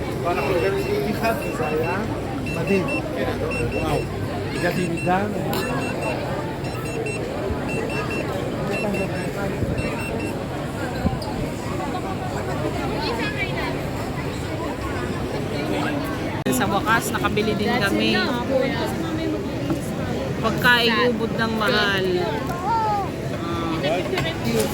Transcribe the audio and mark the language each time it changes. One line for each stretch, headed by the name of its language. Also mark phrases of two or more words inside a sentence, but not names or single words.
Hebrew: אחד, וזה היה מדהים. וואו. הגעתי עם עידן.
Filipino: Sa wakas, nakabili din kami. Pagkain ubod ng mahal.